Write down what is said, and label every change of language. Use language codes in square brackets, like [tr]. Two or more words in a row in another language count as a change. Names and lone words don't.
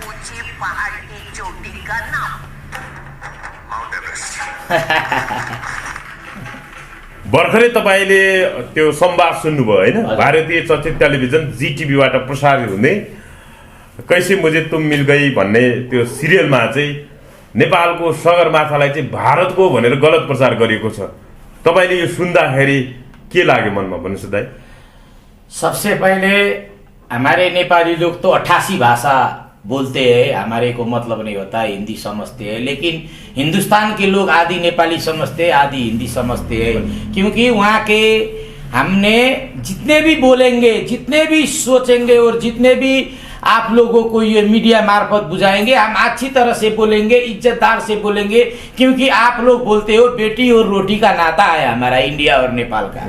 [hi] ऊंचे पहाड़ की चोटी का नाम? माउंट एभरेस्ट। [ne] भर्खरै तपाईँले त्यो संवाद सुन्नुभयो होइन? भारतीय चलचित्र टेलिभिजन जीटिभीबाट प्रसारित हुने कैसे मुझे तुम मिल गई भन्ने त्यो सिरियलमा चाहिँ नेपालको सगरमाथालाई चाहिँ भारतको भनेर गलत प्रचार गरिएको छ। तपाईँले यो सुन्दाखेरि के लाग्यो मनमा भन्नुहोस् दाइ? [hi] सबसे पहले हमारे नेपाली लोग तो 88 भाषा बोलते हैं, हमारे को मतलब नहीं होता, हिंदी समझते हैं, लेकिन हिंदुस्तान के लोग आधी नेपाली समझते हैं, आधी हिंदी समझते हैं, क्योंकि वहाँ के हमने जितने भी बोलेंगे, जितने भी सोचेंगे और जितने भी आप लोगों को ये मीडिया मार्फत बुझाएंगे, हम अच्छी तरह से बोलेंगे, इज्जतदार से बोलेंगे, क्योंकि आप लोग बोलते हो बेटी और रोटी का नाता है हमारा इंडिया और नेपाल का।